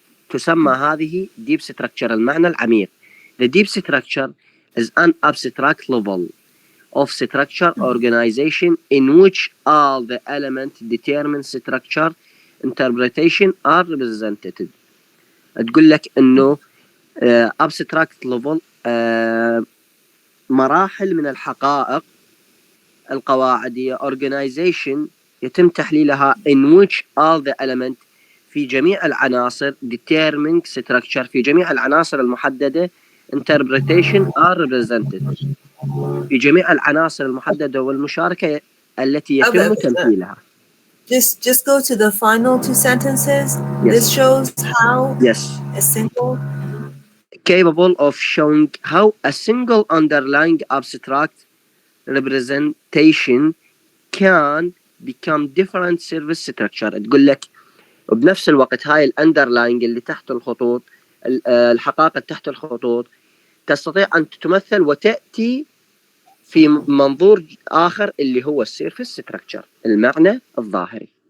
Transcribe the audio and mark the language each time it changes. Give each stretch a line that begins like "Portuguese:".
Arabic: تسمى هذه deep structure المعنى العميق.
English: The deep structure is an abstract level of structure organization in which all the elements determine structure interpretation are represented.
Arabic: تقول لك انه
English: abstract level
Arabic: مراحل من الحقائق القواعدية organization يتم تحليلها
English: in which all the elements
Arabic: في جميع العناصر
English: determining structure
Arabic: في جميع العناصر المحددة
English: interpretation are represented
Arabic: في جميع العناصر المحددة والمشاركة التي يتم تمثيلها.
English: Just go to the final two sentences. This Yes. shows how Yes. a single Capable of showing how a single underlying abstract representation can become different service structure.
Arabic: تقول لك وبنفس الوقت هاي الاندرلاينج اللي تحت الخطوط، الحقائق تحت الخطوط تستطيع ان تتمثل وتاتي في منظور آخر اللي هو السيرفس ستراكشر المعنى الظاهري.